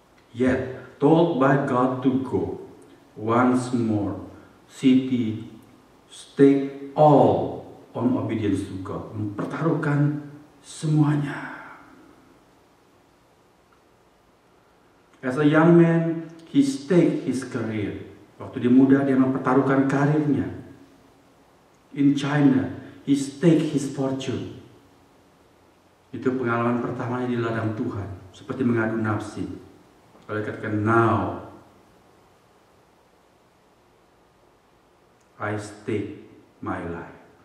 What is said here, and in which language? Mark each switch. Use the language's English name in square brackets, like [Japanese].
[English] Yet told by God to go once more, city stake all on obedience to God, [Indonesian] mempertaruhkan semuanya. [English] As a young man, he staked his career. [Indonesian] Waktu dia muda, dia mempertaruhkan karirnya. [English] In China, he staked his fortune. [Indonesian] Itu pengalaman pertamanya di ladang Tuhan, seperti mengadu nafsi. Kalau katakan, [English] now I stake my life.